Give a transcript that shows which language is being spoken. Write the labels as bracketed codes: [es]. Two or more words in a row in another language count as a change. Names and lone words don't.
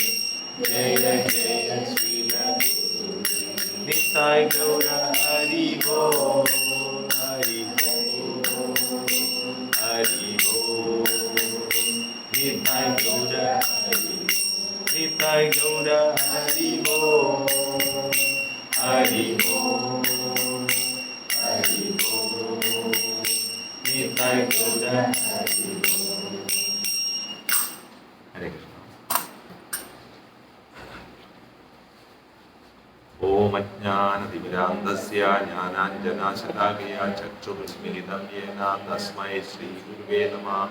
[sa] ജയ ജയ ശ്രീല ഗുരുദേവ്. [bn] নিতাই গৌর হরি বোল হরি বোল হরি বোল. নিতাই গৌর হরি নিতাই গৌর হরি বোল, হরি বোল, হরি বোল, নিতাই গৌর হরি বোল. [sa] हरे कृष्ण. ॐ अज्ञानतिमिरान्धस्य ज्ञानाञ्जनशलाकया चक्षुरुस्मिलितं येन तस्मै श्री गुरवे नमः.